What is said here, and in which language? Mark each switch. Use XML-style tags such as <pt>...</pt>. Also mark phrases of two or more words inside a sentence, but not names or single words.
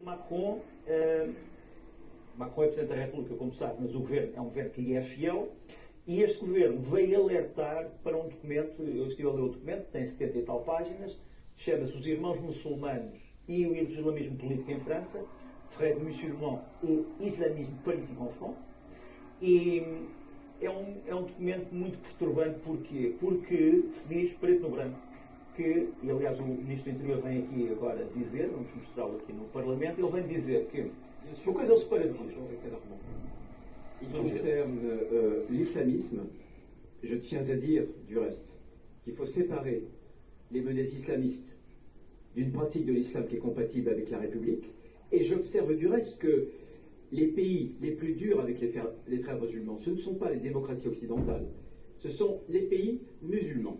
<pt>Macron, Macron é Presidente da República, como sabe, mas o governo é um governo que lhe é fiel, e este governo veio alertar para um documento, eu estive a ler o documento, tem 70 e tal páginas, chama-se Os Irmãos Muçulmanos e o Islamismo Político em França,</pt> <fr>Frères musulmans et Islamisme Politique en France,</fr> <pt>e é um documento muito perturbante. Porquê? Porque se diz preto no branco que, e aliás o Ministro do Interior vem aqui agora dizer, vamos mostrá-lo aqui no Parlamento, ele vem dizer que uma coisa é o separatismo.</pt> <fr>Il concerne l'islamisme. Je tiens à dire, du reste, qu'il faut séparer les menées islamistes d'une pratique de l'islam qui est compatible avec la République. Et j'observe du reste que les pays les plus durs avec les frères musulmans, ce ne sont pas les démocraties occidentales, ce sont les pays musulmans.</fr>